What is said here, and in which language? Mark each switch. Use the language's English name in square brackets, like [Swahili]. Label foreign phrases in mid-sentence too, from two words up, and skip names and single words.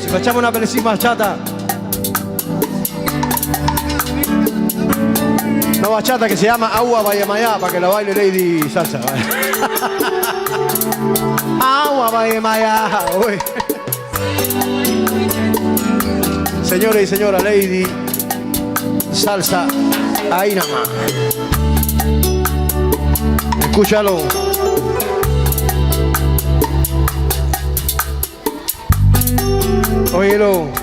[Italian] Facciamo una bellissima baciata. Una baciata che si chiama Agua Bayamaya, [Spanish] para que la baile Lady Salsa. [Italian] Agua Bayamaya. [Spanish] Señores y señoras, Lady Salsa, ahí nada más. Escúchalo. Óyelo.